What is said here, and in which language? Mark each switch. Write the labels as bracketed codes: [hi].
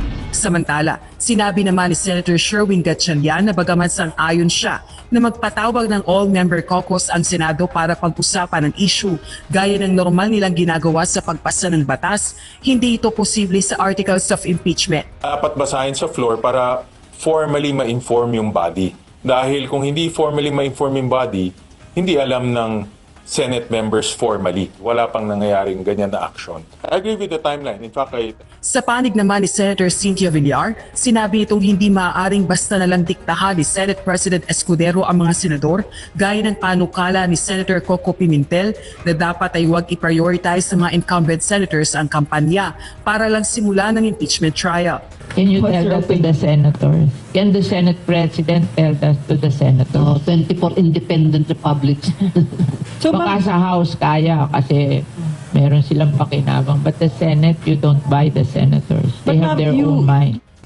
[tl] Samantala, sinabi naman ni Senator Sherwin Gatchalian na bagaman sang-ayon siya na magpatawag ng all-member caucus ang Senado para pag-usapan ang issue gaya ng normal nilang ginagawa sa pagpasa ng batas, hindi ito posible sa articles of impeachment. Dapat basahin sa floor para formally ma-inform yung body. Dahil kung hindi formally ma-inform yung body, hindi alam ng Senate members formally. Wala pang nangyayaring ganyan na action. [en] I agree with the timeline. In fact, [tl] Sa panig naman ni Senator Cynthia Villar, sinabi itong hindi maaaring basta nalang diktahan ni Senate President Escudero ang mga senador gaya ng panukala ni Senator Coco Pimentel na dapat ay huwag i-prioritize sa mga incumbent senators ang kampanya para lang simula ng impeachment trial. [en] Can you tell that to the senators? Can the Senate President tell that to the senators? 24 independent republics. [tl] So, baka sa House kaya kasi meron silang pakinabang. [en] But the Senate, you don't buy the senators. They have their own mind.